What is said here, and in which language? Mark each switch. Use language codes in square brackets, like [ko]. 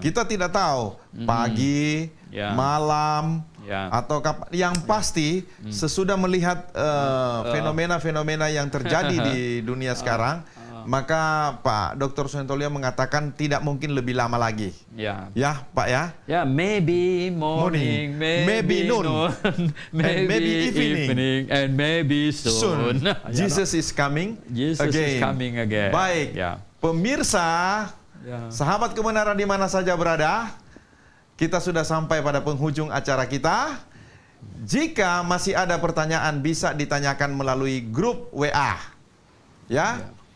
[id] Kita tidak tahu pagi, malam, atau kapan. Yang pasti sesudah melihat fenomena-fenomena yang terjadi di dunia sekarang, maka Pak Dr. Suhento Liau mengatakan tidak mungkin lebih lama lagi. Ya, Pak ya. [en] Ya, maybe morning, maybe noon, maybe evening, and maybe soon. Jesus is coming again. [id] Baik, pemirsa, sahabat kebenaran di mana saja berada, kita sudah sampai pada penghujung acara kita. Jika masih ada pertanyaan bisa ditanyakan melalui grup WA. Ya.